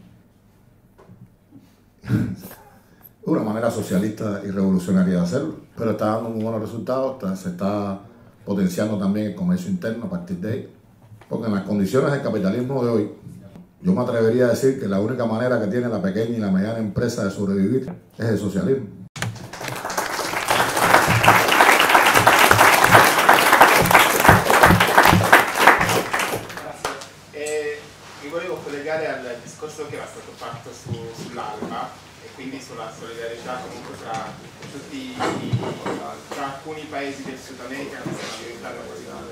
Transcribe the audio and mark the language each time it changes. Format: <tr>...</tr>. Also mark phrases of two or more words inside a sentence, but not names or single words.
<es>Una manera socialista y revolucionaria de hacerlo, pero está dando muy buenos resultados. Se está potenciando también el comercio interno a partir de ahí. Porque en las condiciones del capitalismo de hoy, yo me atrevería a decir que la única manera que tiene la pequeña y la mediana empresa de sobrevivir es el socialismo.</es> <it>Mi volevo collegare al discorso che era stato fatto sull'Alba e quindi sulla solidarietà comunque tra alcuni paesi del Sud America che stanno diventando così.</it>